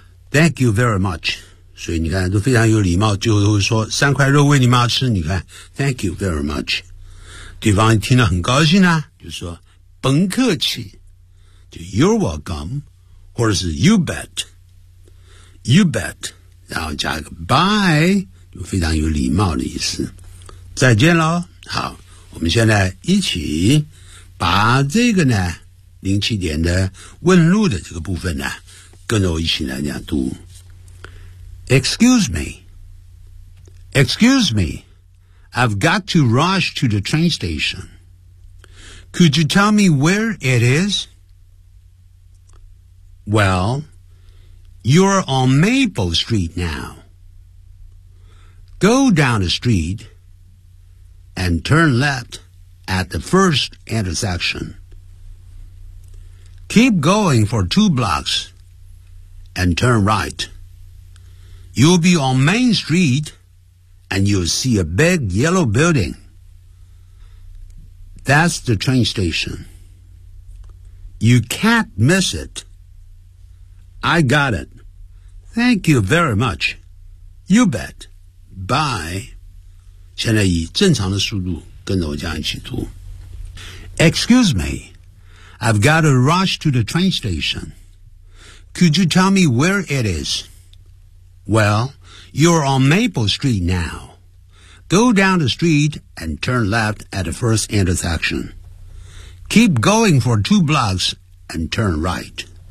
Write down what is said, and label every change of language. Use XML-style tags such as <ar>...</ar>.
<en>Thank you very much，</en> <zh>所以你看都非常有礼貌，最后都会说三块肉喂你妈吃，你看 Thank you very much， 对方听了很高兴啊，就说甭客气，就</zh> <en>You're welcome，</en> <zh>或者是</zh> <en>You bet， You bet，</en> <zh>然后加个</zh> <en>Bye，</en> <zh>就非常有礼貌的意思。再见咯。好，我们现在一起把这个呢零七点的问路的这个部分呢跟着我一起来讲读。</zh> <en>Excuse me， Excuse me， I've got to rush to the train station， Could you tell me where it is？ Well, you're on Maple Street now. Go down the street and turn left at the first intersection. Keep going for two blocks and turn right. You'll be on Main Street and you'll see a big yellow building. That's the train station. You can't miss it. I got it. Thank you very much. You bet. Bye.</en> <zh>现在以正常的速度跟着我这样一起读。</zh> <en>Excuse me. I've got to rush to the train station. Could you tell me where it is? Well, you're on Maple Street now. Go down the street and turn left at the first intersection. Keep going for two blocks and turn right.</en>